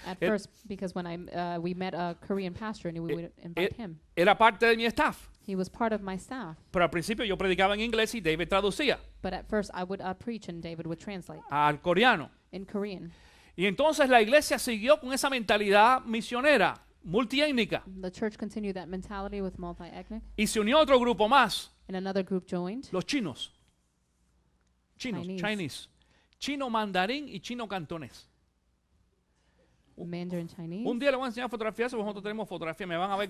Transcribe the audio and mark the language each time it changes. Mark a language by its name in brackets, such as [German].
[English] At [Spanish] Él- [English] first, because when we met a Korean pastor and we would invite him. [Spanish] Era parte de mi staff. [English] He was part of my staff. [Spanish] Pero al principio yo predicaba en inglés y David traducía [English] But at first, I would preach and David would translate [Spanish] al coreano. [English] in Korean. [Spanish] Y entonces la iglesia siguió con esa mentalidad misionera, multiétnica. [English] The church continued that mentality with multi-ethnic, [Spanish] Y se unió otro grupo más, [English] and another group joined. [Spanish] los chinos. Chinese. Chino mandarín y chino cantonés. [English] Mandarin Chinese. [Spanish] Un día les voy a enseñar fotografías, porque nosotros tenemos fotografías, me van a ver